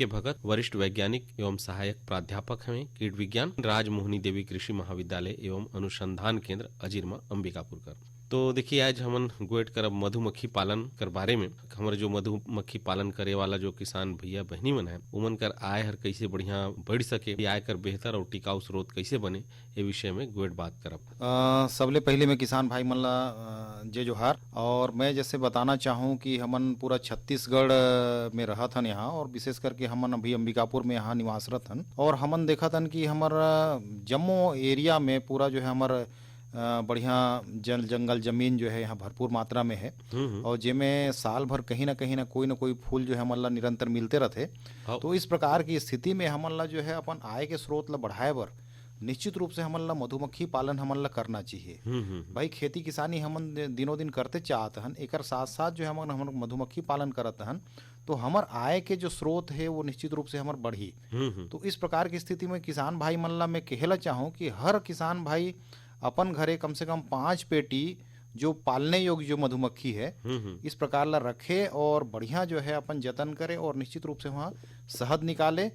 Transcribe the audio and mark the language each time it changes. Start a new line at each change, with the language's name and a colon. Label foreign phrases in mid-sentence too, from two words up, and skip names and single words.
Chhattisgarhi: भगत, वरिष्ठ वैज्ञानिक एवं सहायक प्राध्यापक हैं कीट विज्ञान, राजमोहिनी देवी कृषि महाविद्यालय एवं अनुसंधान केंद्र अजीरमा अंबिकापुर कर। तो देखिए आज हमन गोएट करब मधुमक्खी पालन कर बारे में। हमारे जो मधुमक्खी पालन करे वाला जो किसान भैया बहनी मन है उमन कर आय हर कैसे बढ़िया बढ़ सके, आय कर बेहतर और टिकाऊ स्रोत कैसे बने, ये विषय में गोएट बात करब। सबले पहले मैं किसान भाई मन ला जय जोहार। और मैं जैसे बताना चाहूँ कि हमन पूरा छत्तीसगढ़ में रहत हन यहाँ, और विशेष करके हमन अभी अंबिकापुर में यहाँ निवासरत हन। और हमन देखत हन कि हमारा जम्मू एरिया में पूरा जो है हमारा बढ़िया जंगल जमीन जो है यहाँ भरपूर मात्रा में है, और जिसमें साल भर कहीं ना कोई फूल जो है हमन ला निरंतर मिलते रहते। तो इस प्रकार की स्थिति में हमन ला जो है अपन आय के स्रोत ला बढ़ाए बर निश्चित रूप से हमन ला मधुमक्खी पालन हमन ला करना चाहिए। भाई खेती किसानी हमन दिनों दिन करते चाहत हन, एक साथ साथ जो है हमन मधुमक्खी पालन करत हन, तो हमार आय के जो स्रोत है वो निश्चित रूप से हमार बढ़ी। तो इस प्रकार की स्थिति में किसान भाई मन ला मैं कहला चाहूँ कि हर किसान भाई अपन घरे कम से कम 5 पेटी जो पालने योग्य जो मधुमक्खी है इस प्रकार ला रखे और बढ़िया जो है अपन जतन करे, और निश्चित रूप से वहाँ शहद निकाले।